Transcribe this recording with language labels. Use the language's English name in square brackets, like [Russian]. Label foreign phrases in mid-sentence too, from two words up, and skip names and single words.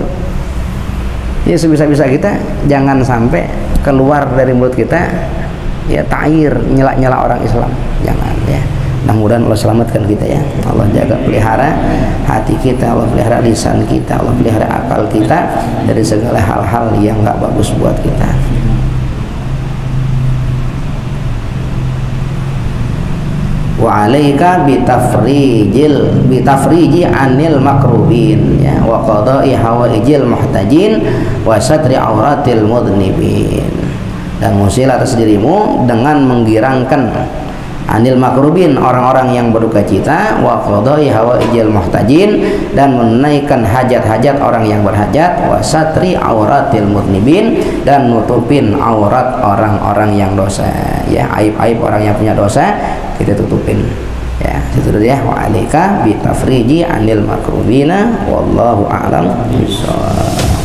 [Indonesian] Ya sebisa-bisa kita jangan sampai keluar dari mulut kita ya ta'ir, nyela-nyela orang Islam, jangan ya. Mudah-mudahan Allah selamatkan kita ya. Allah jaga pelihara hati kita, Allah pelihara lisan kita, Allah pelihara akal kita dari segala hal-hal yang nggak bagus buat kita. [Arabic] وعليك بتفريج عن المكروبين ya, وقضاء حوائج المحتاجين وستر عورة المذنبين. [Indonesian] Dan musilah atas dirimu dengan menggirangkan [Arabic] عن المكروبين, [Indonesian] orang-orang yang berduka cita, [Arabic] وقضاء حوائج المحتاجين, [Indonesian] dan menunaikan hajat-hajat orang yang berhajat, [Arabic] وستر عورة المذنبين, [Indonesian] dan nutupin aurat orang-orang yang dosa ya, aib-aib orang yang punya dosa kita tutupin ya. Itu dulu ya, [Arabic] وعليك بتفريج عن المكروبين والله أعلم بالصواب.